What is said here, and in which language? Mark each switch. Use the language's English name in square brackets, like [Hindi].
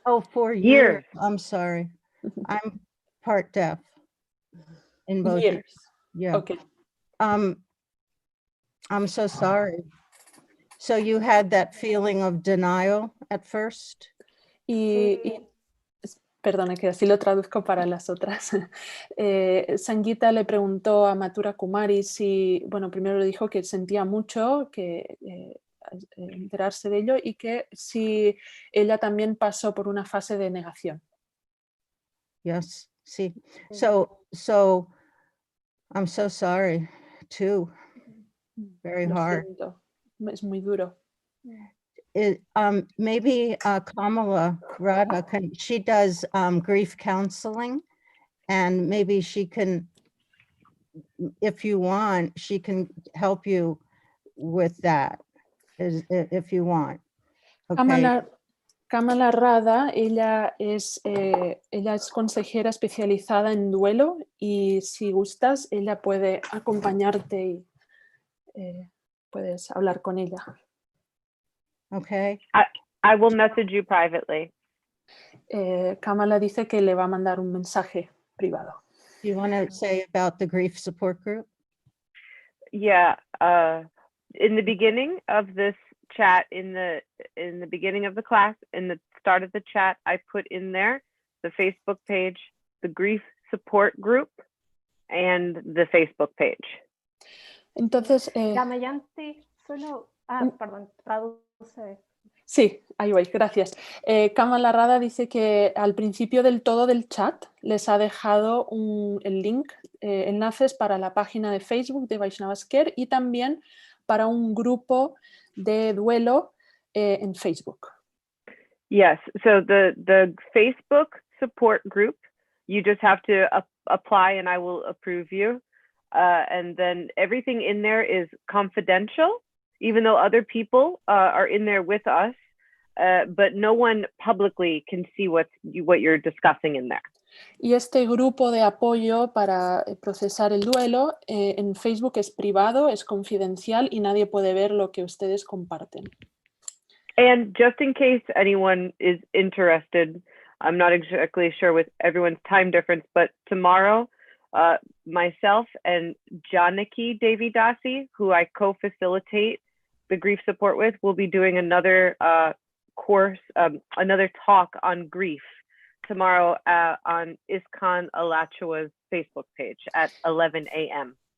[English] Oh, 4 Years. years. I'm sorry. I'm part deaf in both. Years. Yeah. Okay. I'm so sorry. So you had that feeling of denial at first? [Spanish] Perdona, que así lo traduzco para las otras. Sangita le preguntó a Mathura Kumari si, bueno, primero le dijo que sentía mucho que enterarse de ello y que si ella también pasó por una fase de negación. [English] Yes, sí. So I'm so sorry too. Very [Spanish] Lo [English] hard. [Spanish] siento. Es muy duro. [English] Maybe Kamala Radha, she does grief counseling, and maybe she can, if you want, she can help you with that, if you want. Okay. [Spanish] Kamala Radha, ella es consejera especializada en duelo y si gustas, ella puede acompañarte y puedes hablar con ella. [English] Okay. I will message you privately. [Spanish] Kamala dice que le va a mandar un mensaje privado. [English] Do you want to say about the grief support group? Yeah, in the beginning of this chat, in the beginning of the class, in the start of the chat, I put in there the Facebook page, the grief support group, and the Facebook page. [Spanish] Entonces, Damayanti, solo... perdón, traduce. sí, ahí voy, gracias. Kamala Radha dice que al principio del todo del chat les ha dejado el link, enlaces para la página de Facebook de Vaishnavas Care y también para un grupo de duelo en Facebook. [English] Yes, so the Facebook support group, you just have to apply and I will approve you. And then everything in there is confidential, even though other people are in there with us, but no one publicly can see what you're discussing in there. Y este grupo de apoyo para procesar el duelo en Facebook es privado, es confidencial y nadie puede ver lo que ustedes comparten. And just in case anyone is interested, I'm not exactly sure with everyone's time difference, but tomorrow, myself and Janaki Devi Dasi, who I co-facilitate the grief support with, will be doing another course, another talk on grief tomorrow on Iskon Alachua's Facebook page at 11 a.m.